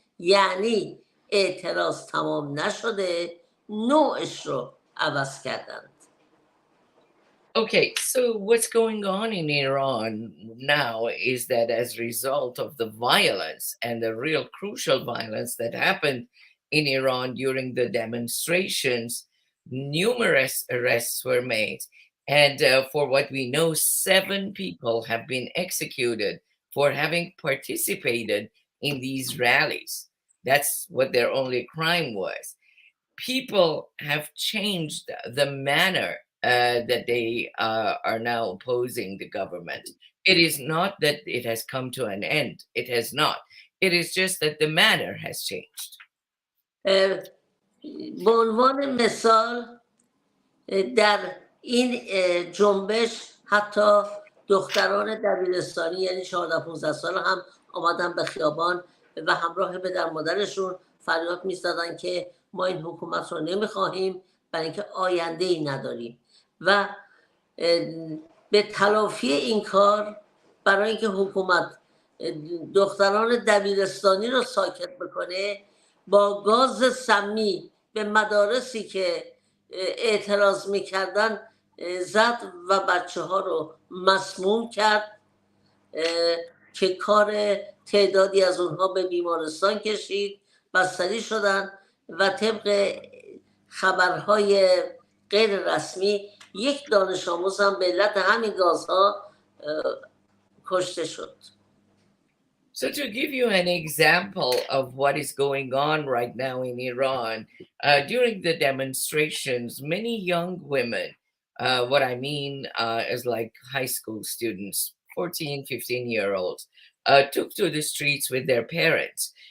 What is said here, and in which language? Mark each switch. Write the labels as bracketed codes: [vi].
[fa] یعنی اعتراض تمام نشده، نوعش رو عوض کردن. [en] Okay, so what's going on in Iran now is that as a result of the violence and the real crucial violence that happened in Iran during the demonstrations, numerous arrests were made. And for what we know, 7 people have been executed for having participated in these rallies. That's what their only crime was. People have changed the manner that they are now opposing the government. It is not that it has come to an end. It has not. It is just that the manner has changed. [fa] به عنوان مثال در این جنبش حتی دختران دبیرستانی یعنی 14-15 سال هم آمدن به خیابان و همراه پدر مادرشون فریاد می‌زدن که ما این حکومت رو نمیخواهیم برای اینکه آینده ای نداریم و به تلافی این کار برای اینکه حکومت دختران دبیرستانی رو ساکت بکنه با گاز سمی به مدارسی که اعتراض میکردن زد و بچه ها رو مسموم کرد که کار تعدادی از اونها به بیمارستان کشید، بستری شدن و طبق خبرهای غیر رسمی یک دانش آموز هم به علت همین گازها کشته شد. [en] So to give you an example of what is going on right now in Iran, during the demonstrations, many young women, what I mean is like high school students, 14, 15-year-olds, took to the streets with their parents.